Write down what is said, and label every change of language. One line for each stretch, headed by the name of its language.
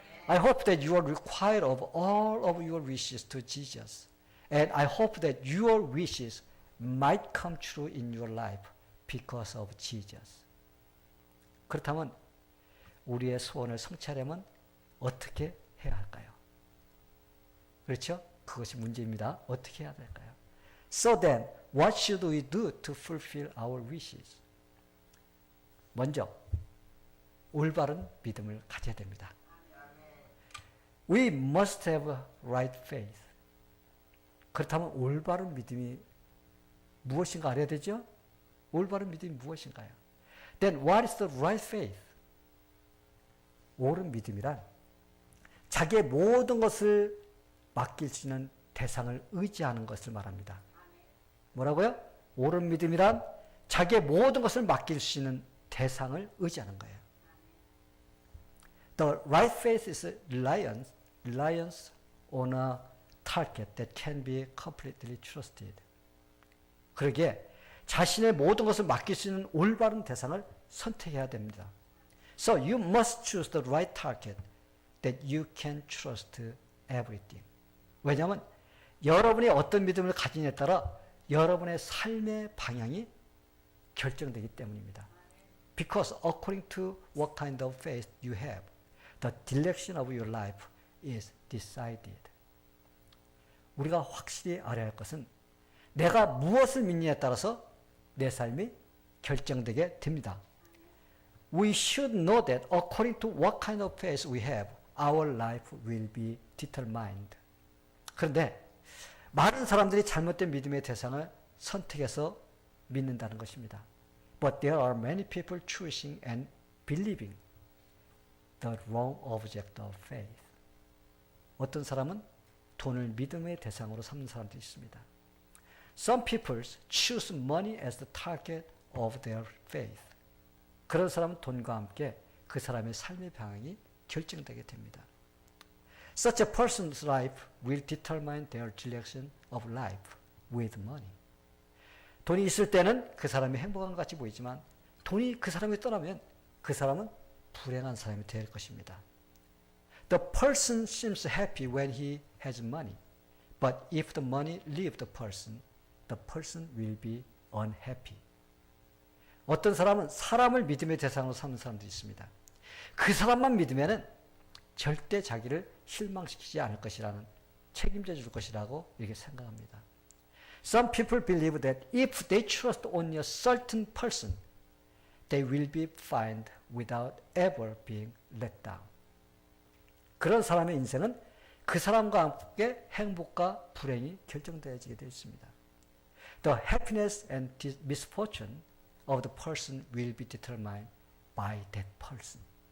English: I hope that you are required of all of your wishes to Jesus. And I hope that your wishes might come true in your life because of Jesus.
Korean: 그렇다면 우리의 소원을 성취하려면 어떻게 해야 할까요? 그렇죠? 그것이 문제입니다. 어떻게 해야 될까요?
English: So then, what should we do to fulfill our wishes?
Korean: 먼저 올바른 믿음을 가져야 됩니다.
English: We must have right faith.
Korean: 그렇다면 올바른 믿음이 무엇인가 알아야 되죠? 올바른 믿음이 무엇인가요?
English: Then what is the right faith?
Korean: 옳은 믿음이란 자기의 모든 것을 맡길 수 있는 대상을 의지하는 것을 말합니다. 뭐라고요? 옳은 믿음이란 자기의 모든 것을 맡길 수 있는 대상을 의지하는 거예요.
English: The right faith is reliance on a target that can be completely trusted.
Korean: 그러기에 자신의 모든 것을 맡길 수 있는 올바른 대상을 선택해야 됩니다.
English: So you must choose the right target that you can trust everything.
Korean: 왜냐하면 여러분이 어떤 믿음을 가지느냐에 따라 여러분의 삶의 방향이 결정되기 때문입니다.
English: Because according to what kind of faith you have, the direction of your life is decided.
Korean: 우리가 확실히 알아야 할 것은 내가 무엇을 믿느냐에 따라서 내 삶이 결정되게 됩니다.
English: We should know that according to what kind of faith we have, our life will be determined.
Korean: 그런데 많은 사람들이 잘못된 믿음의 대상을 선택해서 믿는다는 것입니다.
English: But there are many people choosing and believing the wrong object of faith.
Korean: 어떤 사람은 돈을 믿음의 대상으로 삼는 사람도 있습니다.
English: Some people choose money as the target of their faith.
Korean: 그런 사람은 돈과 함께 그 사람의 삶의 방향이 결정되게 됩니다.
English: Such a person's life will determine their direction of life with money.
Korean: 돈이 있을 때는 그 사람이 행복한 것 같이 보이지만 돈이 그 사람이 떠나면 그 사람은 불행한 사람이 될 것입니다.
English: The person seems happy when he has money, but if the money leaves the person will be unhappy.
Korean: 어떤 사람은 사람을 믿음의 대상으로 삼는 사람도 있습니다. 그 사람만 믿으면은 절대 자기를 실망시키지 않을 것이라는, 책임져 줄 것이라고 이렇게 생각합니다.
English: Some people believe that if they trust on a certain person, they will be fine without ever being let down.
Korean: 그런 사람의 인생은 그 사람과 함께 행복과 불행이 결정되어지게 되어 있습니다.
English: The happiness and misfortune of the person will be determined by that person.